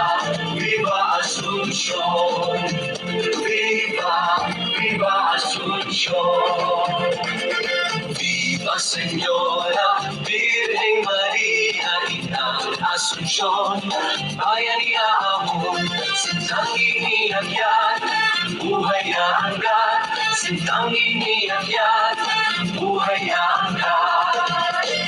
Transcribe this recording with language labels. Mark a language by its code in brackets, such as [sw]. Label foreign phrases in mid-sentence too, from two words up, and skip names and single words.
[es] viva Asunción, viva, viva Asunción, viva Señora, Virgen María, Inang Asunción, [hil] bayaniya amon, sintang inihagyan, buhay na hanggan, sintang inihagyan, buhay na hanggan.